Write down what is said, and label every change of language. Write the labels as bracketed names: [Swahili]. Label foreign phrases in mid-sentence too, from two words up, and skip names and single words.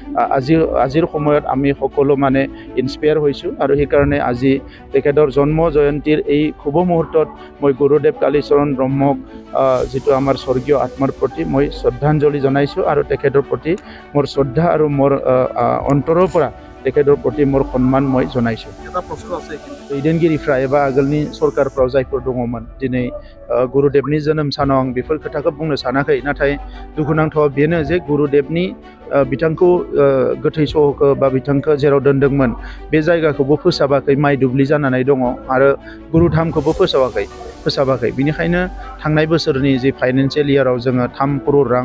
[Assamese] আজিৰ সময়ত আমি সকলো মানে ইনস্পায়াৰ হৈছোঁ আৰু সেইকাৰণে আজি তেখেতৰ জন্ম জয়ন্তীৰ এই শুভ মুহূৰ্তত মই গুৰুদেৱ কালীচৰণ ব্ৰহ্মক যিটো আমাৰ স্বৰ্গীয় আত্মাৰ প্ৰতি মই শ্ৰদ্ধাঞ্জলি জনাইছোঁ আৰু তেখেতৰ প্ৰতি মোৰ শ্ৰদ্ধা আৰু মোৰ অন্তৰৰ পৰা তেখেতৰ প্ৰতি মোৰ সন্মান মই জনাইছোঁ এটা প্ৰশ্ন আছে [Bodo] दैदेनगिरिफ्रा एबा आगोलनि सरकारफ्राव जायफोर दङमोन दिनै गुरुदेवनि जोनोम सानाव आं बेफोर खोथाखौ बुंनो सानाखै नाथाय दुखुनांथावा बेनो जे गुरुदेवनि बिथांखौ गोथै सहखौ बा बिथांखौ जेराव दोनदोंमोन बे जायगाखौबो फोसाबाखै माइ दुब्लि जानानै दङ आरो गुरुधामखौबो फोसाबाखै बिनिखायनो थांनाय बोसोरनि जे फाइनान्सियेल इयाराव जोङो 3 करोड़ रां